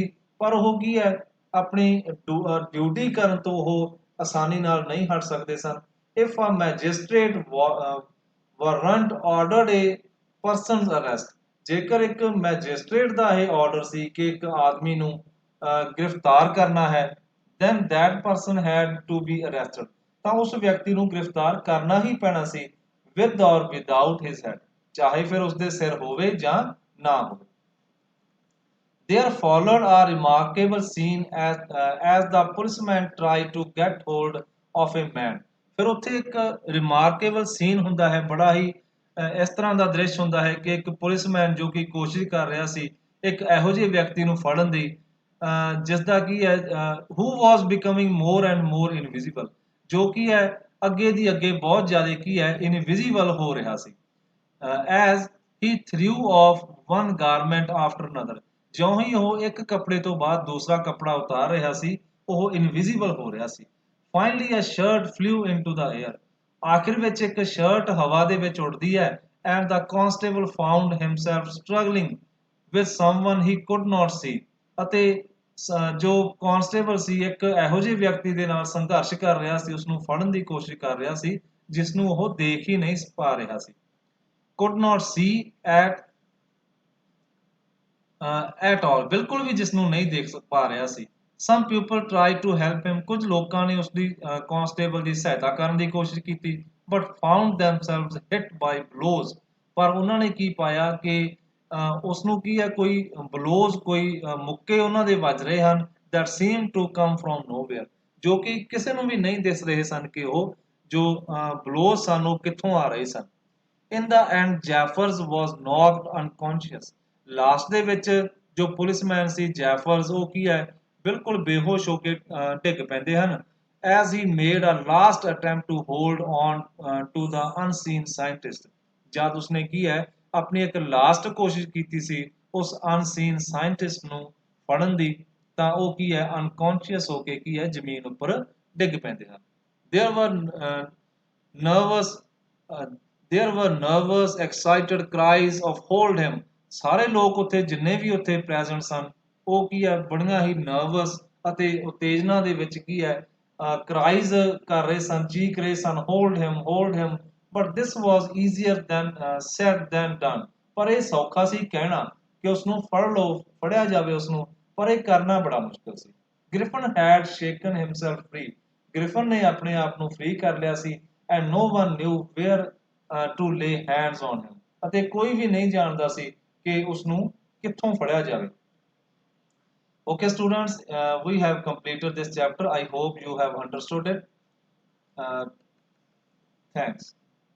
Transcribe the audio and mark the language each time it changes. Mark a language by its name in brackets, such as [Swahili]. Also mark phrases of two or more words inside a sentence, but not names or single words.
[Punjabi] ਪਰ ਉਹ ਕੀ ਹੈ ਆਪਣੀ ਡਿਊਟੀ ਕਰਨ ਤੋਂ ਉਹ ਆਸਾਨੀ ਨਾਲ ਨਹੀਂ ਹਟ ਸਕਦੇ ਸਨ। [English] if a magistrate warrant ordered a person's arrest. [Punjabi] ਜੇਕਰ ਇੱਕ ਮੈਜਿਸਟ੍ਰੇਟ ਦਾ ਇਹ ਆਰਡਰ ਸੀ ਕਿ ਇੱਕ ਆਦਮੀ ਨੂੰ ਗ੍ਰਿਫਤਾਰ ਕਰਨਾ ਹੈ [English] then that person had to be arrested। [Punjabi] ਤਾਂ ਉਸ ਵਿਅਕਤੀ ਨੂੰ ਗ੍ਰਿਫਤਾਰ ਕਰਨਾ ਹੀ ਪੈਣਾ ਸੀ [English] with or without his head, [Punjabi] ਚਾਹੇ ਫਿਰ ਉਸਦੇ ਸਿਰ ਹੋਵੇ ਜਾਂ ਨਾ ਹੋਵੇ। [English] There followed a remarkable scene as the policeman tried to get hold of a man। [Punjabi] ਫਿਰ ਉੱਥੇ ਇੱਕ [English] remarkable scene [Punjabi] ਹੁੰਦਾ ਹੈ ਬੜਾ ਹੀ ਇਸ ਤਰ੍ਹਾਂ ਦਾ ਦ੍ਰਿਸ਼ ਹੁੰਦਾ ਹੈ ਕਿ ਇੱਕ ਪੁਲਿਸਮੈਨ ਜੋ ਕਿ ਕੋਸ਼ਿਸ਼ ਕਰ ਰਿਹਾ ਸੀ ਇੱਕ ਇਹੋ ਜਿਹੇ ਵਿਅਕਤੀ ਨੂੰ ਫੜਨ ਦੀ ਜਿਸ ਦਾ ਕੀ ਹੈ [English] who was becoming more and more invisible, [Punjabi] ਜੋ ਕੀ ਹੈ ਅੱਗੇ ਦੀ ਅੱਗੇ ਬਹੁਤ ਜ਼ਿਆਦਾ ਕੀ ਹੈ ਇਨਵਿਜ਼ੀਬਲ ਹੋ ਰਿਹਾ ਸੀ। [English] as he threw off one garment after another, [Punjabi] ਜਿਉਂ ਹੀ ਉਹ ਇੱਕ ਕੱਪੜੇ ਤੋਂ ਬਾਅਦ ਦੂਸਰਾ ਕੱਪੜਾ ਉਤਾਰ ਰਿਹਾ ਸੀ ਉਹ ਇਨਵਿਜ਼ੀਬਲ ਹੋ ਰਿਹਾ ਸੀ। [English] Finally a shirt flew into the air। [Punjabi] ਆਖਿਰ ਵਿੱਚ ਇੱਕ ਸ਼ਰਟ ਹਵਾ ਦੇ ਵਿੱਚ ਉੱਡਦੀ ਹੈ [English] and the constable found himself struggling with someone he could not see। [Punjabi] ਅਤੇ ਜੋ ਕਾਂਸਟੇਬਲ ਸੀ ਇੱਕ ਇਹੋ ਜਿਹੇ ਵਿਅਕਤੀ ਦੇ ਨਾਲ ਸੰਘਰਸ਼ ਕਰ ਰਿਹਾ ਸੀ ਉਸਨੂੰ ਫੜਨ ਦੀ ਕੋਸ਼ਿਸ਼ ਕਰ ਰਿਹਾ ਸੀ ਜਿਸ ਨੂੰ ਉਹ ਦੇਖ ਹੀ ਨਹੀਂ ਪਾ ਰਿਹਾ ਸੀ। [English] could not see at all, [Punjabi] ਬਿਲਕੁਲ ਵੀ ਜਿਸ ਨੂੰ ਨਹੀਂ ਦੇਖ ਪਾ ਰਿਹਾ ਸੀ। [English] some people tried to help him, [Punjabi] ਕੁਝ ਲੋਕਾਂ ਨੇ ਉਸਦੀ ਕਾਂਸਟੇਬਲ ਦੀ ਸਹਾਇਤਾ ਕਰਨ ਦੀ ਕੋਸ਼ਿਸ਼ ਕੀਤੀ [English] but found themselves hit by blows। [Punjabi] ਪਰ ਉਹਨਾਂ ਨੇ ਕੀ ਪਾਇਆ ਕਿ ਉਸ ਨੂੰ ਕੀ ਹੈ ਕੋਈ ਬਲੋਜ਼ ਕੋਈ ਮੁੱਕੇ ਉਹਨਾਂ ਦੇ ਵੱਜ ਰਹੇ ਹਨ [English] that seemed to come from nowhere, [Punjabi] ਜੋ ਕਿ ਕਿਸੇ ਨੂੰ ਵੀ ਨਹੀਂ ਦਿਸ ਰਹੇ ਸਨ ਕਿ ਉਹ ਜੋ ਬਲੋਜ਼ ਸਨ ਉਹ ਕਿੱਥੋਂ ਆ ਰਹੇ ਸਨ। [English] In the end ਜੈਫਰਸ was knocked unconscious। [Punjabi] ਲਾਸਟ ਦੇ ਵਿੱਚ ਜੋ ਪੁਲਿਸਮੈਨ ਸੀ ਜੈਫਰਸ ਉਹ ਕੀ ਹੈ ਬਿਲਕੁਲ ਬੇਹੋਸ਼ ਹੋ ਕੇ ਡਿੱਗ ਪੈਂਦੇ ਹਨ [English] as he made a last attempt to hold on to the unseen scientist। [Punjabi] ਜਦ ਉਸਨੇ ਕੀ ਹੈ ਆਪਣੀ ਇੱਕ ਲਾਸਟ ਕੋਸ਼ਿਸ਼ ਕੀਤੀ ਸੀ ਉਸ ਅਨਸੀਨ ਸਾਇੰਟਿਸਟ ਨੂੰ ਫੜਨ ਦੀ ਤਾਂ ਉਹ ਕੀ ਹੈ ਅਨਕੌਂਸ਼ੀਅਸ ਹੋ ਕੇ ਕੀ ਹੈ ਜ਼ਮੀਨ ਉੱਪਰ ਡਿੱਗ ਪੈਂਦੇ ਹਨ। [English] there were nervous there were nervous excited cries of hold him। [Punjabi] ਸਾਰੇ ਲੋਕ ਉੱਥੇ ਜਿੰਨੇ ਵੀ ਉੱਥੇ ਪ੍ਰੈਜ਼ੈਂਟ ਸਨ ਉਹ ਕੀ ਹੈ ਬੜੀਆਂ ਹੀ ਨਰਵਸ ਅਤੇ ਉਤੇਜਨਾ ਦੇ ਵਿੱਚ ਕੀ ਹੈ ਕਰਾਈਜ਼ ਕਰ ਰਹੇ ਸਨ ਚੀਖ ਰਹੇ ਸਨ [English] hold him but this was easier than said than done। [Punjabi] ਪਰ ਇਹ ਸੌਖਾ ਸੀ ਕਹਿਣਾ ਕਿ ਉਸ ਨੂੰ ਫੜ ਲਓ ਫੜਿਆ ਜਾਵੇ ਉਸ ਨੂੰ, ਪਰ ਇਹ ਕਰਨਾ ਬੜਾ ਮੁਸ਼ਕਲ ਸੀ। [English] ਗ੍ਰਿਫਨ had shaken himself free। [Punjabi] ਗ੍ਰਿਫਨ ਨੇ ਆਪਣੇ ਆਪ ਨੂੰ ਫ੍ਰੀ ਕਰ ਲਿਆ ਸੀ [English] and no one knew where to lay hands on him। [Punjabi] ਅਤੇ ਕੋਈ ਵੀ ਨਹੀਂ ਜਾਣਦਾ ਸੀ ਕਿ ਉਸ ਨੂੰ ਕਿੱਥੋਂ ਫੜਿਆ ਜਾਵੇ। [English] Okay students, we have completed this chapter। I hope you have understood it। Thanks।